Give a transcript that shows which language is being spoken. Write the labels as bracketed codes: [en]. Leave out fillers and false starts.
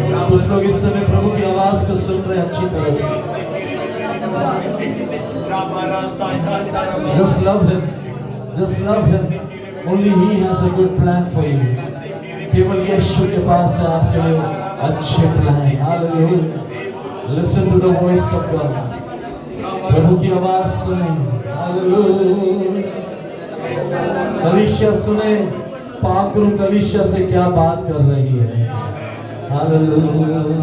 [hi] कुछ लोग इस समय प्रभु की आवाज को सुन रहे हैं अच्छी तरह से. [en] Just love him. Just love him. Only he has a good plan for you. [hi] केवल यीशु के पास है आपके लिए अच्छे plan. Hallelujah. [en] Listen to the voice of God. [hi] प्रभु की आवाज सुने। हालेलुया। कलीसिया सुने, पाक रूह कलीसिया से क्या बात कर रही है। हालेलुया।